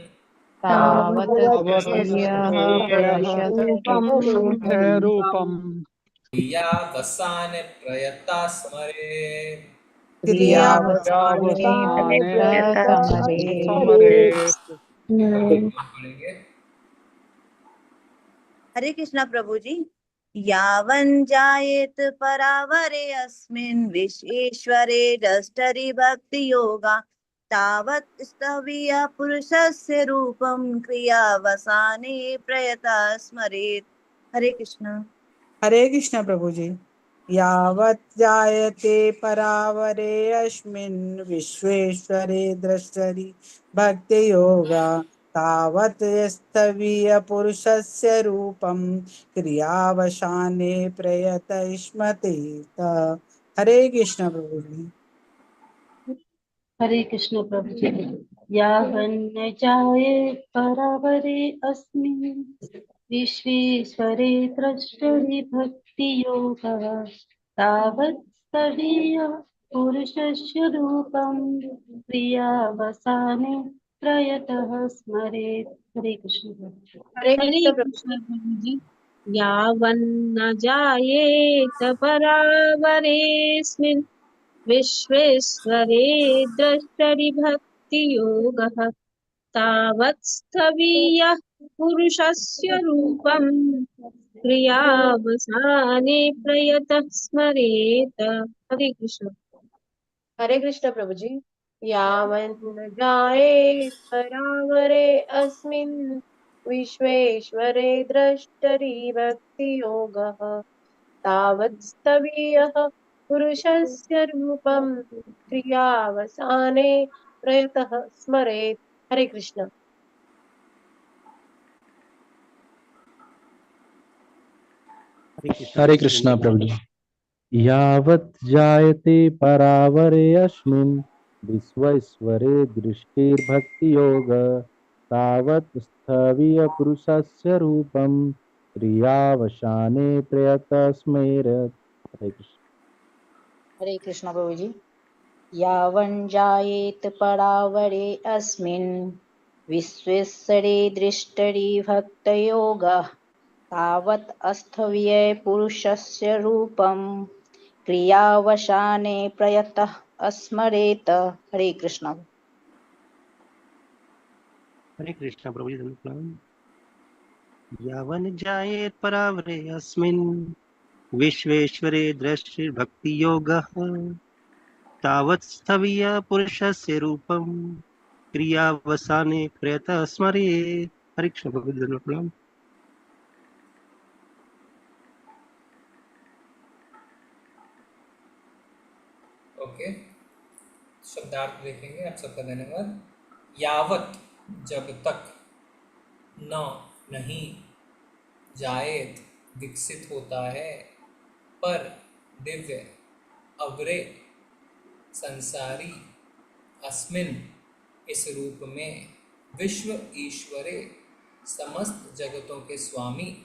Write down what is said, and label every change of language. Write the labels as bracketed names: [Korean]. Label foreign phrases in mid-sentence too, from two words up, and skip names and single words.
[Sanskrit] तावत्स्थव्यः पुरुषस्य रूपम्। क्रियावसाने प्रयतः स्मरेत्। क्रियावसाने स्मरेत्। [Hindi] पढ़ेंगे। हरे कृष्णा प्रभु जी। [Sanskrit] यावन् जायेत परावरे अस्मिन् विश्वेश्वरे द्रष्टरि भक्ति योगा तावत् स्थवीय पुरुषस्य रूपं क्रियावसाने प्रयता स्मरेत्। [Hindi] हरे कृष्णा प्रभु जी। [Sanskrit] यावत् जायते परावरे अस्मिन् विश्वेश्वरे द्रष्टरि भक्ति योगा तावत् स्थवीय पुरुषस्य रूपं क्रियावसाने प्रयतस्मते। [Hindi] हरे कृष्ण प्रभु जी। हरे कृष्ण प्रभु जी। [Sanskrit] यावन्न जाये परावरे अस्मिन् विश्वेश्वरे द्रष्टरि भक्तियोगः तावत् तदीय पुरुषस्य रूपं क्रियावसाने प्रयतः स्मरेत्। [Hindi] हरे कृष्ण। हरे हरे कृष्ण प्रभु कृष्ण प्रभु जी। [Sanskrit] यावन्न जायेत परावरेऽस्मिन् विश्वेश्वरे द्रष्टरि भक्तियोगः तावत् स्थवीयः पुरुषस्य रूपं क्रियावसाने प्रयतः स्मरेत। [Hindi] हरे कृष्ण। हरे कृष्ण प्रभु जी। [Sanskrit] यावन्न जायेत् परावरे अस्मिन् विश्वेश्वरे द्रष्टरि भक्तियोगः तावत् स्थवीयः पुरुषस्य रूपं क्रियावसाने प्रयतः स्मरेत्। [Hindi] हरे कृष्ण। हरे कृष्णा प्रभु जी। [Sanskrit] यावत् जायते परावरे अस्मिन् विश्वेश्वरे दृष्टिर्भक्तियोग तावत् स्थवीय पुरुषस्य रूपं क्रियावसाने प्रयतस्मरेत्। [Hindi] हरे कृष्ण। हरे कृष्ण प्रभु जी। [Sanskrit] यावन् जायेत परावरे अस्मिन् विश्वेश्वरे दृष्टरि भक्तयोगः तावत् अस्थवीये पुरुषस्य रूपं क्रियावसाने प्रयतः स्मरेत। [Hindi] हरे कृष्ण। हरे कृष्ण प्रभु जी। धन्यवाद। [Sanskrit] यावन् जायेत् परावरे अस्मिन् विश्वेश्वरे दृष्टिर्भक्तियोगः तावत् स्थवीय पुरुषस्य रूपं क्रियावसाने प्रयतः स्मरेत्। [Hindi] हरे कृष्ण प्रभु जी। धन्यवाद। ओके, शब्दार्थ देखेंगे। आप सबका धन्यवाद। यावत जब तक, न नहीं, जायत विकसित होता है, पर दिव्य, अवरे संसारी, अस्मिन इस रूप में, [Sanskrit] विश्व ईश्वरे [Hindi] समस्त जगतों के स्वामी,